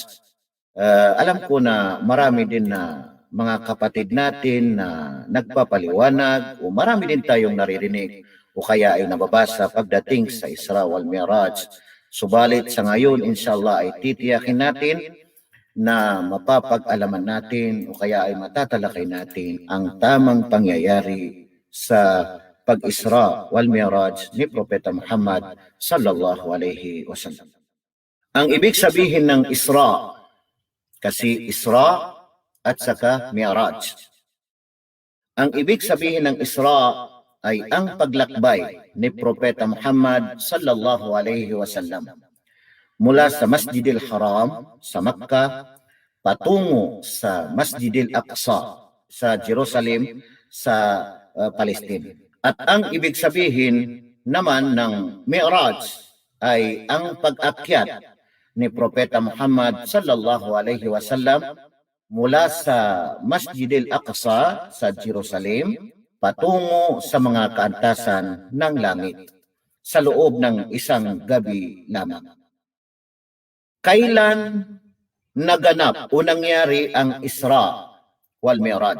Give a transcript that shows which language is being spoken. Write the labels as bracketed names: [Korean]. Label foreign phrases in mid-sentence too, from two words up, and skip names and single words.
[Filipino] Alam ko na marami din na mga kapatid natin na nagpapaliwanag o marami din tayong naririnig o kaya ay nababasa pagdating sa Isra wal Mi'raj. Subalit sa ngayon, inshallah, ay titiyakin natin na mapapag-alaman natin o kaya ay matatalakay natin ang tamang pangyayari sa pag-Isra wal Mi'raj ni Propeta Muhammad [Arabic] صلى الله عليه وسلم. [Filipino] Ang ibig sabihin ng Isra, kasi Isra at saka Mi'raj. Ang ibig sabihin ng Isra ay ang paglakbay ni Propeta Muhammad [Arabic] صلى الله عليه وسلم [Filipino] mula sa Masjidil Haram sa Makkah patungo sa Masjidil Aqsa sa Jerusalem sa Palestine. At ang ibig sabihin naman ng Mi'raj ay ang pag-akyat ni Propeta Muhammad [Arabic] صلى الله عليه وسلم [Filipino] mula sa Masjidil Aqsa sa Jerusalem patungo sa mga kaantasan ng langit sa loob ng isang gabi lamang. Kailan naganap o nangyari ang Isra wal Mi'raj?